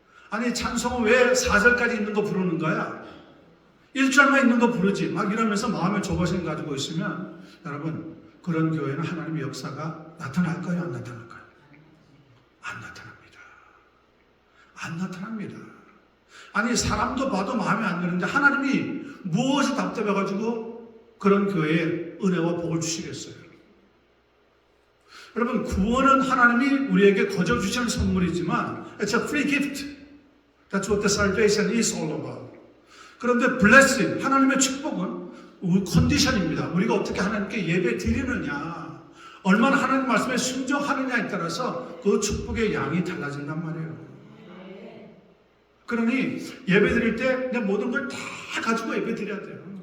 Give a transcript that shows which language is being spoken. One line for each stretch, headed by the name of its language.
Korean: 아니 찬송은 왜 4절까지 있는 거 부르는 거야? 1절만 있는 거 부르지 막 이러면서 마음에 조바심 가지고 있으면 여러분 그런 교회는 하나님의 역사가 나타날까요? 안 나타날까요? 안 나타납니다. 안 나타납니다. 아니 사람도 봐도 마음에 안 드는데 하나님이 무엇이 답답해가지고 그런 교회에 은혜와 복을 주시겠어요? 여러분 구원은 하나님이 우리에게 거저 주시는 선물이지만
English: It's a free gift. That's what the salvation is all about.
Korean: 그런데 blessing, 하나님의 축복은 컨디션입니다. 우리가 어떻게 하나님께 예배 드리느냐, 얼마나 하나님 말씀에 순종하느냐에 따라서 그 축복의 양이 달라진단 말이에요. 그러니 예배 드릴 때 내 모든 걸 다 가지고 예배 드려야 돼요.